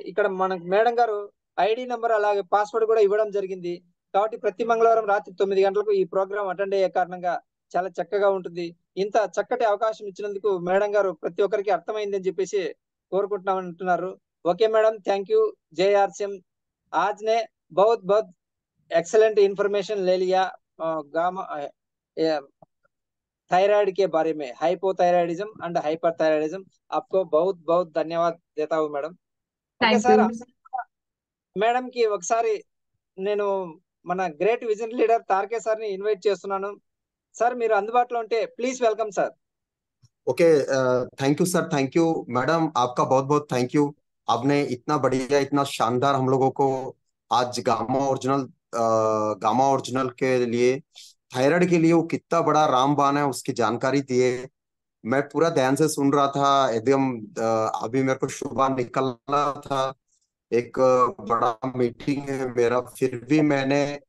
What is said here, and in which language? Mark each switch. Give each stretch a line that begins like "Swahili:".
Telugu: ఇక్కడ మనకు మేడం గారు ఐడి నెంబర్ అలాగే పాస్వర్డ్ కూడా ఇవ్వడం జరిగింది. కాబట్టి ప్రతి మంగళవారం రాత్రి 9 గంటలకు ఈ ప్రోగ్రామ్ అటెండ్ అయ్యే కారణంగా చాలా చక్కగా ఉంటుంది. ఇంత చక్కటి అవకాశం ఇచ్చినందుకు మేడం గారు ప్రతి ఒక్కరికి అర్థమైందని చెప్పేసి కోరుకుంటున్నాం అంటున్నారు.
English: Okay madam, thank you. जय RCM.
Hindi: आज ने बहुत बहुत एक्सेलेंट इंफॉर्मेशन ले लिया गामा थायराइड के बारे में, हाइपोथायराइडिज्म एंड हाइपरथायराइडिज्म. आपको बहुत बहुत धन्यवाद देता हूँ మేడం.
Telugu: ఓకే సార్, మేడం కి ఒకసారి నేను మన గ్రేట్ విజన్ లీడర్ తారకే సార్ ని ఇన్వైట్ చేస్తున్నాను. సార్ మీరు అందుబాటులో ఉంటే please welcome sir.
English: okay, thank you sir, thank you madam,
Hindi: आपका बहुत बहुत
English: Thank you.
Hindi: आपने इतना बढ़िया, इतना शानदार हम लोगों को आज गामा ओरिजिनल के लिए, थायराइड के लिए वो कितना बड़ा रामबाण है उसकी जानकारी दिए. मैं पूरा ध्यान से सुन रहा था एकदम. अभी मेरे को सुबह निकलना था, एक बड़ा मीटिंग है मेरा, फिर भी मैंने